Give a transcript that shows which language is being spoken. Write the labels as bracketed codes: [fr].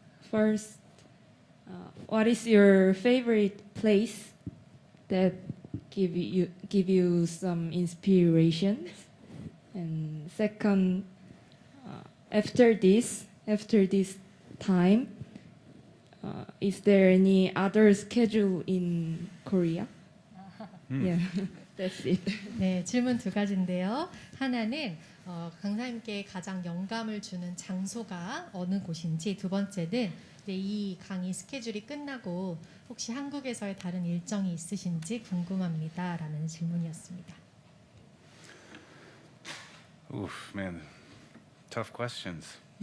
[en] First, what is your favorite place that give you some inspirations? And second, after this time, is there any other schedule in Korea? Yeah, that's it. [ko] 네, 질문 두 가지인데요. 하나는 강사님께 가장 영감을 주는 장소가 어느 곳인지, 두 번째는 이제 이 강의 스케줄이 끝나고 혹시 한국에서의 다른 일정이 있으신지 궁금합니다라는 질문이었습니다. [en] Oof, man, tough questions.